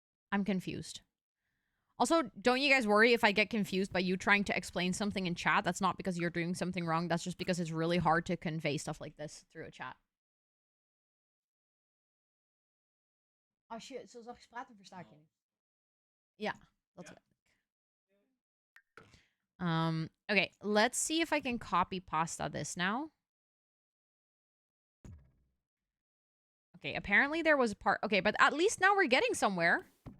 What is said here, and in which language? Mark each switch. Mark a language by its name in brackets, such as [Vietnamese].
[English] I'm confused. Also, don't you guys worry if I get confused by you trying to explain something in chat. That's not because you're doing something wrong. That's just because it's really hard to convey stuff like this through a chat. [Dutch] Als je zo zachtjes praat, dan versta ik je niet. Ja, dat weet ik. [English] Okay, let's see if I can copy pasta this now. Okay, apparently there was a part... Okay, but at least now we're getting somewhere.